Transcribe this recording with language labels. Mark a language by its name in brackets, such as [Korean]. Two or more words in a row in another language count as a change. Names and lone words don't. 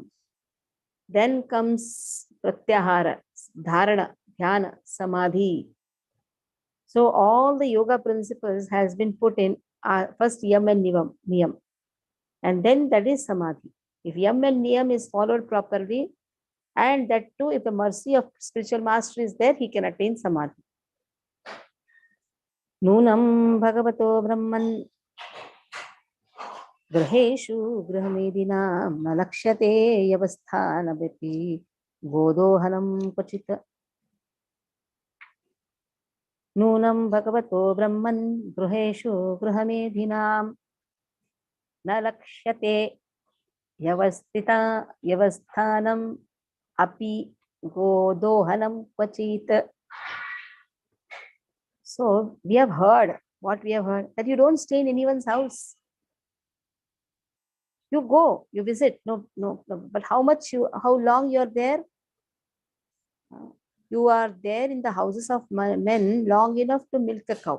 [English] Then comes [Sanskrit] pratyahara, dharana, dhyana, samadhi. [English] So all the yoga principles has been put in first yam and niyam. And then that is samadhi. If yam and niyam is followed properly, and that too, if the mercy of spiritual master is there, he can attain samadhi. [Sanskrit] Nunam bhagavato brahman Graheshu Grahamedinam Nalakshate Yavasthana Vipi Godohanam Pachita Nunam Bhagavato Brahman Graheshu Grahamedinam Nalakshate Yavasthanam Api Godohanam Pachita. [English] So we have heard what we have heard, that you don't stay in anyone's house. You go, you visit, no. But how long you are there? You are there in the houses of men long enough to milk a cow.